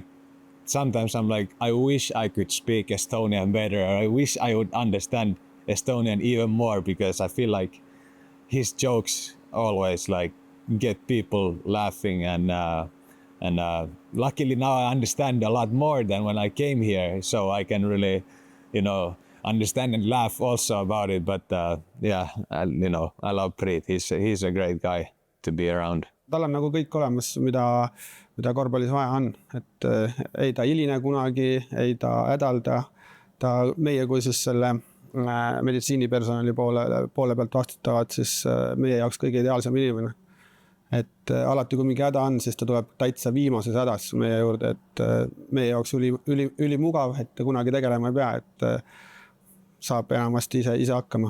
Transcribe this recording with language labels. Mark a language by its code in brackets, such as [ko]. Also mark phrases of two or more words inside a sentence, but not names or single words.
[en] Sometimes I'm like, I wish I could speak Estonian better, or I wish I would understand Estonian even more, because I feel like his jokes always get people laughing, and luckily now I understand a lot more than when I came here, so I can really, understand and laugh also about it. But I love Preet. He's a great guy to be around. [et] Tal on nagu kõik olemas, mida korvpallis vaja on, et ei ta hiline kunagi, ei ta hädalda, ta meie kui siis selle meditsiinipersonali poole pealt vastutavad, siis meie jaoks kõige ideaalsem inimene. Et alati kui mingi häda on, siis ta tuleb täitsa viimases hädas meie juurde, et meie jaoks üli mugav, et kunagi tegelema ei pea, et saab enamasti ise hakkama.